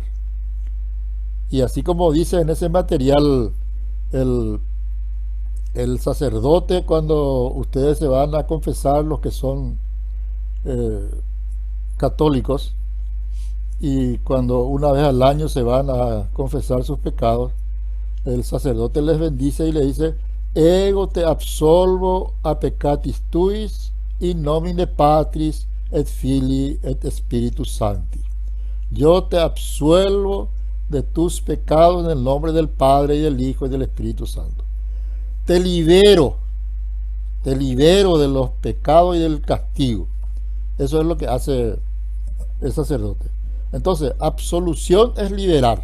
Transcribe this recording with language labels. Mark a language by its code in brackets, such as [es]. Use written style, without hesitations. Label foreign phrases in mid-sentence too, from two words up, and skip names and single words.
[es] Y así como dice en ese material el sacerdote, cuando ustedes se van a confesar, los que son católicos, y cuando una vez al año se van a confesar sus pecados, el sacerdote les bendice y le dice: [la] ego te absolvo a peccatis tuis, in nomine Patris et Filii et Spiritus Sancti. [es] Yo te absuelvo de tus pecados en el nombre del Padre y del Hijo y del Espíritu Santo. Te libero de los pecados y del castigo. Eso es lo que hace el sacerdote. Entonces, absolución es liberar.